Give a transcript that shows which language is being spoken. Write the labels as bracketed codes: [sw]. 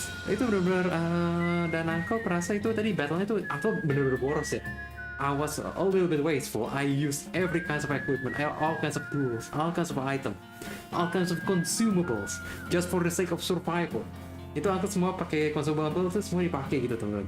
[id] Itu benar-benar dan aku perasa itu tadi battlenya tuh aku bener-bener boros ya. [en] I was a little bit wasteful. I used every kinds of equipment, all kinds of tools, all kinds of items, all kinds of consumables, just for the sake of survival. [id] Itu aku semua pakai consumable itu semua dipakai gitu teman-teman.